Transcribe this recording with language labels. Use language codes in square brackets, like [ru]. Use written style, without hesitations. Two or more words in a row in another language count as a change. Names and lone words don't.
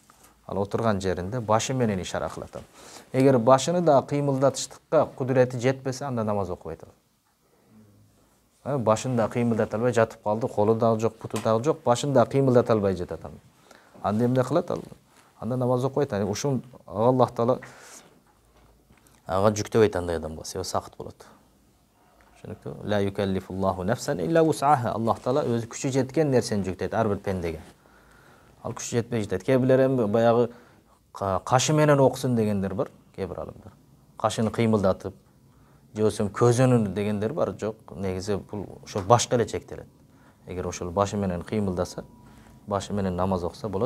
[ky] Ал отурган жеринде башы менен ишара кылат ал. Эгер башыны да кыймылдатыштыкка кудурети жетпесе, анда намаз окубайт ал. Башын да кыймылдата албай жатып калды, колу дагы жок, путу дагы жок, башын да кыймылдата албай жатат ал. Анда эмне кылат ал? Анда намаз окубайт. Ушун Аллах Таала ага жүктөбөйт андай адамга, себеби сакыт болот. Түшүнүктүү? [ar] لا يكلف الله نفسا إلا وسعها. [ky] Аллах Таала өзү күчү жеткен нерсени жүктөйт ар бир пендеге. Ал күчү жетпей жатат. Кээ бирлер эми баягы кашы менен окусун дегендер бар, кээ бир адамдар. Кашыны кыймылдатып, же болбосо көзөнүн дегендер бар. Жок, негизи бул ошол башка эле чектелет. Эгер ошол башы менен кыймылдаса, башы менен намаз окуса болот.